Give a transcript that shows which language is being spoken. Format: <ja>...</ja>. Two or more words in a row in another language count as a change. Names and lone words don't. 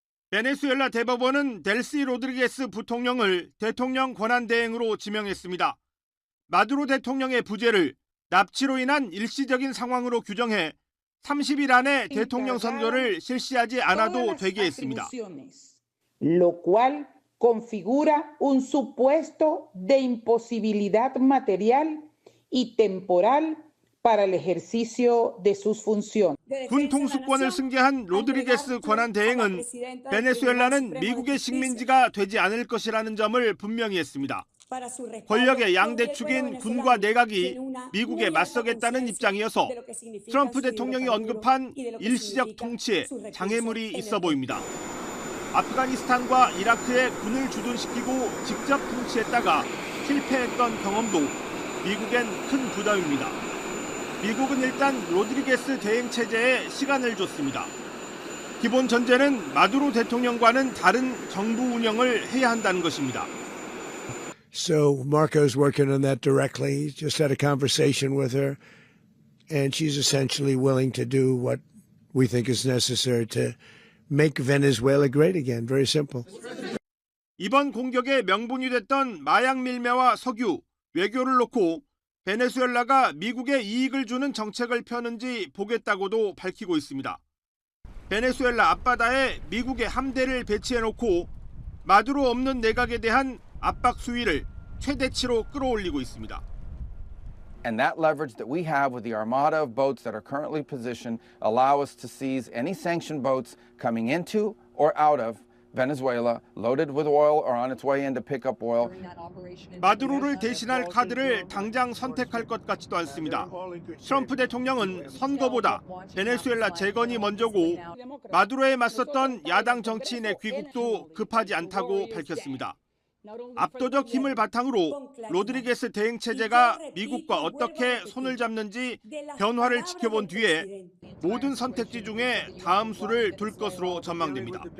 <ko>베네수엘라 대법원은 델시 로드리게스 부통령을 대통령 권한대행으로 지명했습니다. 마두로 대통령의 부재를 납치로 인한 일시적인 상황으로 규정해 30일 안에 대통령 선거를 실시하지 않아도 되게 했습니다.</ko> <es>Lo cual configura un supuesto de imposibilidad material y temporal para el ejercicio de sus funciones.</es> <ko>군 통수권을 승계한 로드리게스 권한 대행은 베네수엘라는 미국의 식민지가 되지 않을 것이라는 점을 분명히 했습니다. 권력의 양대축인 군과 내각이 미국에 맞서겠다는 입장이어서 트럼프 대통령이 언급한 일시적 통치에 장애물이 있어 보입니다. 아프가니스탄과 이라크에 군을 주둔시키고 직접 통치했다가 실패했던 경험도 미국엔 큰 부담입니다. 미국은 일단 로드리게스 대행 체제에 시간을 줬습니다. 기본 전제는 마두로 대통령과는 다른 정부 운영을 해야 한다는 것입니다.</ko> <en>So Marco's working on that directly. Just had a conversation with her, and she's essentially willing to do what we think is necessary to make Venezuela great again. Very simple.</en> <ko>이번 공격의 명분이 됐던 마약 밀매와 석유, 외교를 놓고 베네수엘라가 미국에 이익을 주는 정책을 펴는지 보겠다고도 밝히고 있습니다. 베네수엘라 앞바다에 미국의 함대를 배치해놓고 마두로 없는 내각에 대한 압박 수위를 최대치로 끌어올리고 있습니다.</ko> <en>And that leverage that we have with the armada of boats that are currently positioned allow us to seize any sanctioned boats coming into or out of Venezuela, loaded with oil or on its way in to pick up oil.</en> <ko>마두로를 대신할 카드를 당장 선택할 것 같지도 않습니다. 트럼프 대통령은 선거보다 베네수엘라 재건이 먼저고 마두로에 맞섰던 야당 정치인의 귀국도 급하지 않다고 밝혔습니다. 압도적 힘을 바탕으로 로드리게스 대행 체제가 미국과 어떻게 손을 잡는지 변화를 지켜본 뒤에 모든 선택지 중에 다음 수를 둘 것으로 전망됩니다.</ko>